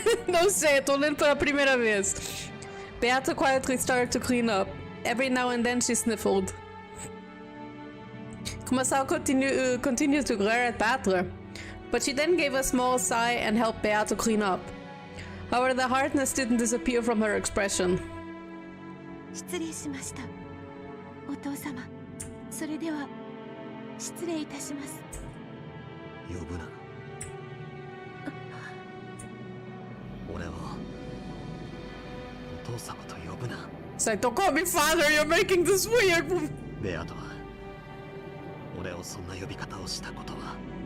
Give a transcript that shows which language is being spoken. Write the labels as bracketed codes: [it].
[pt] Não sei, tô lendo pela primeira vez. [en] Beato quietly started to clean up. Every now and then she sniffled. Kumasawa continued to glare at Battler, but she then gave a small sigh and helped Beato clean up. However, the hardness didn't disappear from her expression. [ja] 失礼しました。お父様、それでは失礼いたします。呼ぶな。俺はお父様と呼ぶな。 [en] It's like, don't call me father, you're making this weird. [ja] ベアトは俺をそんな呼び方をしたことは。